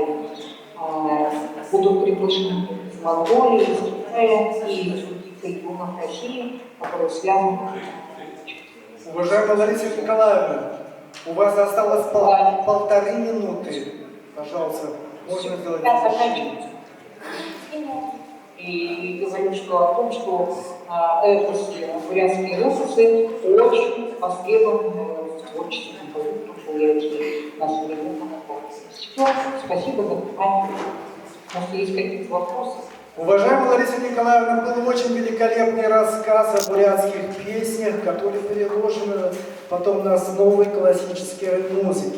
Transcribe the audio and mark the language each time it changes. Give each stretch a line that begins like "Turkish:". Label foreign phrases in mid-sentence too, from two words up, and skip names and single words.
Russian: Будут приглашены из Монголии, из Китая и из других регионов России, которые связаны. Уважаемая Лариса Николаевна, у вас осталось полторы минуты. Пожалуйста, можно сделать завершение. И говорю, что о том, что эпосы, бурятские эпосы очень востребованы в творчестве композиторов Бурятии на современном вопросе. Все, спасибо за внимание. Может, есть какие-то вопросы? Уважаемая Лариса Николаевна, был очень великолепный рассказ о бурятских песнях, которые переложены потом на основы классической музыки.